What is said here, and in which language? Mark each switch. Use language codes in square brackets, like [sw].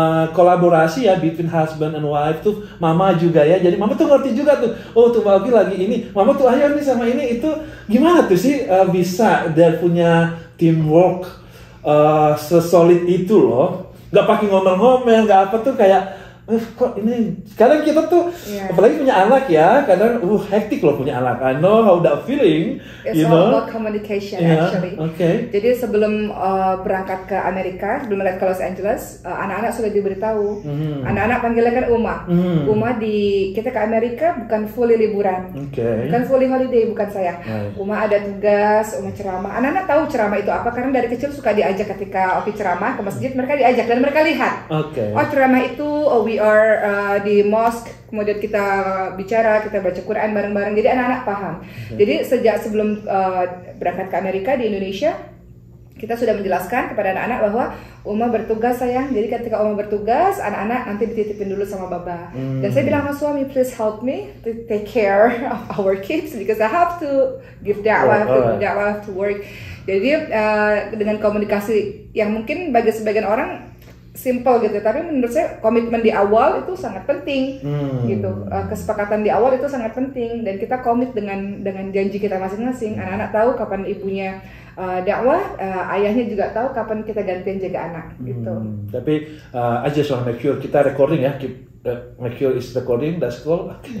[id] kolaborasi ya [en] between husband and wife [id] tuh mama juga ya, jadi mama tuh ngerti juga tuh, oh tuh Mbak Oki lagi ini, mama tuh ayo nih sama ini itu gimana tuh sih bisa dan punya teamwork sesolid itu loh, nggak pakai ngomel-ngomel, nggak apa tuh kayak kok ini kadang kita tuh apalagi punya anak ya kadang hektik loh punya anak. [en] I know how that feeling. It's all about communication actually. [id] Jadi sebelum berangkat ke Amerika, sebelum berangkat ke Los Angeles, anak-anak sudah diberitahu. Anak-anak panggilnya kan Uma kita ke Amerika bukan fully liburan, bukan [en] fully holiday, [id] bukan saya. Uma ada tugas, Uma ceramah. Anak-anak tahu ceramah itu apa karena dari kecil suka diajak ketika Oki ceramah ke masjid, mereka diajak dan mereka lihat. Oh ceramah itu [en] we are [id] di mosque, kemudian kita bicara, kita baca Quran bareng-bareng, jadi anak-anak paham. Jadi sejak sebelum berangkat ke Amerika di Indonesia, kita sudah menjelaskan kepada anak-anak bahwa Uma bertugas sayang, jadi ketika Uma bertugas, anak-anak nanti dititipin dulu sama Baba. Dan saya bilang sama suami, [en] please help me to take care of our kids because I have to give da'wah to work. [id] Jadi dengan komunikasi yang mungkin bagi sebagian orang simple gitu, tapi menurut saya komitmen di awal itu sangat penting gitu. Kesepakatan di awal itu sangat penting dan kita komit dengan janji kita masing-masing. Anak-anak tahu kapan ibunya dakwah, ayahnya juga tahu kapan kita gantian jaga anak gitu. Tapi [en] I just want to make sure [id] kita [en] recording ya, make sure is recording, that's cool.